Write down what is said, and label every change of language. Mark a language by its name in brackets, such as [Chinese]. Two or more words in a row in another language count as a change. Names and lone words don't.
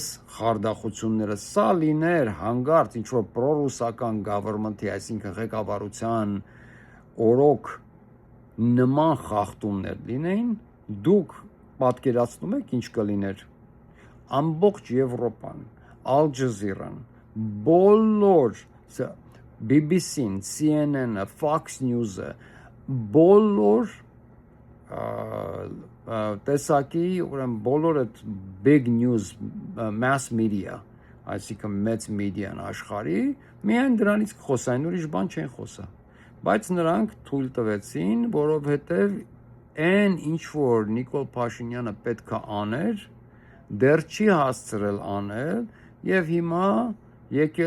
[Armenian] խարդախությունները սա լիներ հանգարց ինչ որ պրոռուսական գավերնմենթի, այսինքն ղեկավարության օրոք նման խախտումներ լինեին, դուք պատկերացնում եք ինչ կլիներ։ Ամբողջ Եվրոպան, Al Jazeera-ն, բոլոր BBC-ն, CNN-ը, Fox News-ը, բոլոր տեսակի, ուրեմն բոլոր այդ [English] big news, mass media, [Armenian] այսինքն մեծ մեդիան աշխարհի, միայն դրանից խոսային, ուրիշ բան չեն խոսա։ Բայց նրանք թույլ տվեցին, որովհետև այն ինչ որ Նիկոլ Փաշինյանը պետք է աներ, դեռ չի հասցրել անել, եւ հիմա եկել